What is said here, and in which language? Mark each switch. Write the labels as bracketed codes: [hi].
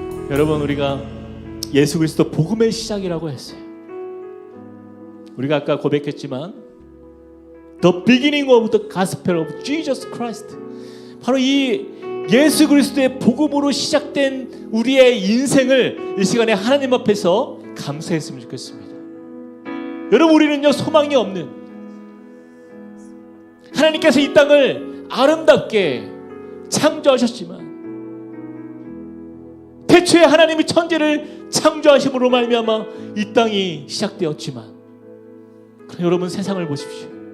[ko] 여러분 우리가 예수 그리스도 복음의 시작이라고 했어요. 우리가 아까 고백했지만 [en] The beginning of the gospel of Jesus Christ. [ko] 바로 이 예수 그리스도의 복음으로 시작된 우리의 인생을 이 시간에 하나님 앞에서 감사했으면 좋겠습니다. 여러분, 우리는요 소망이 없는, 하나님께서 이 땅을 아름답게 창조하셨지만 태초에 하나님이 천지를 창조하심으로 말미암아 이 땅이 시작되었지만, 그럼 여러분 세상을 보십시오.